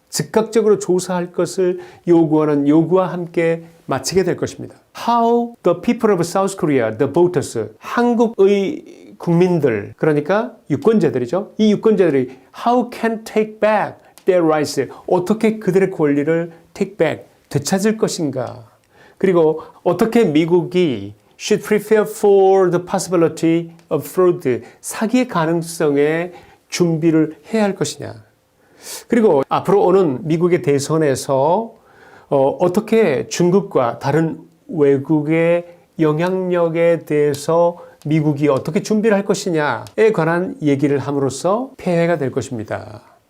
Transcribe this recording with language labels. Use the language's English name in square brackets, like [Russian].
[Korean] 즉각적으로 조사할 것을 요구하는 요구와 함께 마치게 될 것입니다. [English] How the people of South Korea, the voters, [Korean] 한국의 국민들, 그러니까 유권자들이죠. 이 유권자들이 [English] how can take back their rights, [Korean] 어떻게 그들의 권리를 take back, 되찾을 것인가. 그리고 어떻게 미국이 [English] should prepare for the possibility of fraud, [Korean] 사기의 가능성에 준비를 해야 할 것이냐. 그리고 앞으로 오는 미국의 대선에서 어떻게 중국과 다른 외국의 영향력에 대해서 미국이 어떻게 준비를 할 것이냐에 관한 얘기를 함으로써 폐해가 될 것입니다.